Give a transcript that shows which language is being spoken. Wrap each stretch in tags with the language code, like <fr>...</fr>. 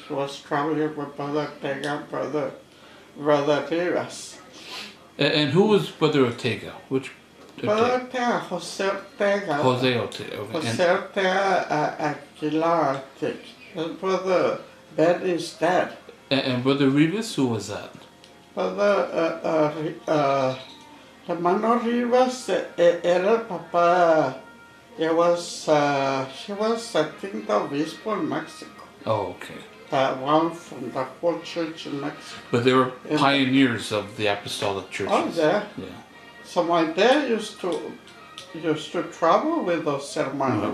<en>He was traveling with Brother Ortega, Brother Rivas. And who was Brother Ortega? Which? Brother Ortega, Jose Ortega. Jose Ortega. Okay. Jose Ortega Aguilar, I think. His brother Ben is dead. And Brother Rivas, who was that?</en> <es>Brother Hermano Rivas era el papá.</es> <en>He was, I think, the obispo in Mexico. Oh, okay. That one from the whole church in Mexico. But they were pioneers of the apostolic churches. Oh, yeah. Yeah. So my dad used to travel with those hermanos.</en>